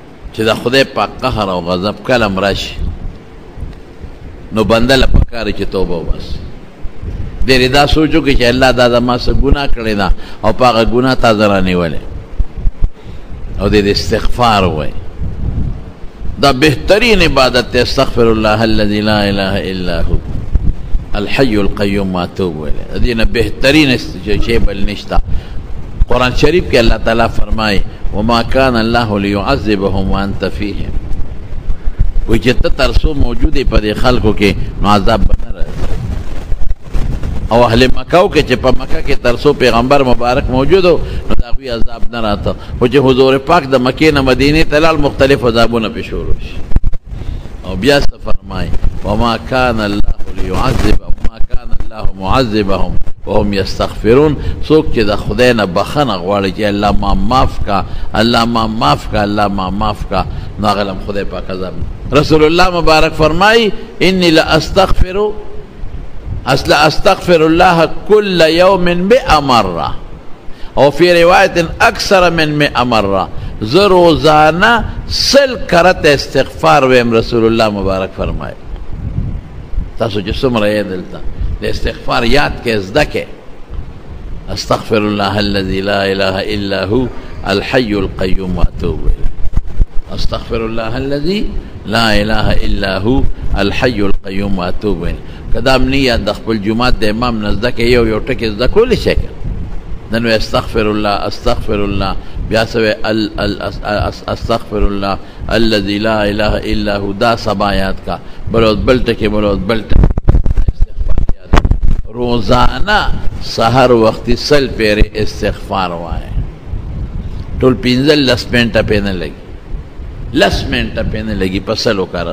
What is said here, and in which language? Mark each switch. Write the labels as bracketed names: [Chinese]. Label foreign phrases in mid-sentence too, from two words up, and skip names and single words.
[Pashto] چې د خدای پاک قهر او غضب کلم راشي نو بنده له پکار چې توبه وباسي. ډېر دا سوچو کې چې الله دا ما څه ګناه کړی ده او په هغه ګناه تا زه رانیولې او د استغفار وایي. دا بهترین عبادت دی. [Arabic] استغفر الله الذي لا اله الا هو الحي القيوم واتوب الیه. [Pashto] دې نه بهترین شی بل نشته. قرآن شریف کې الله تعالی فرمایي [Arabic] وما كان الله ليعذبهم وانت فيهم. [Pashto] وی چې ته تر څو موجود یې په دې خلکو کې نو عذاب به نه راځي. او اهل مکه کې چې په مکه کې تر څو پیغمبر مبارک موجود و نو د هغوی عذاب نه راته. خو چې حضور پاک د مکې نه مدینې ته لاړ مختلف عذابونه پې شروع شي. او بیا څه فرمایي [Arabic] وما كان الله ليعذبهم وما كان الله معذبهم وهم يستغفرون. [Pashto] څوک چې د خدای نه بخښنه غواړي چې الله ما معاف کا، الله ما معاف کا، الله ما معاف کا، نو هغه له خدای پاک عذاب. [Arabic] رسول الله [Pashto] مبارک فرمایي [Arabic] انی استغفر الله كل يوم 100 مرة او في رواية اكثر من 100 مرة. [Pashto] زه روزانه 100 کرت استغفار ویم. رسول الله مبارک فرمایي. تاسو چې څومره یې دلته د استغفار یاد کې زده کې [Arabic] استغفر الله الذي لا اله الا هو الحي القيوم واتوب اليه. استغفر الله الذي لا اله الا هو الحي القيوم واتوب اليه. [Pashto] کدا امنیت د خپل جمعات د امام نزدک یو ټکی زده کولی شي. [Arabic] نن استغفر الله [Pashto] بیا سوی [Arabic] استغفر الله الذي لا اله الا هو. [Pashto] دا سبایات کا بل ټکی روزانه سحر وختي 100 پیر استغفار وای. ټول 15 منټه پې نه لګي، 10 منټه پې نه لګي په سلو کارت.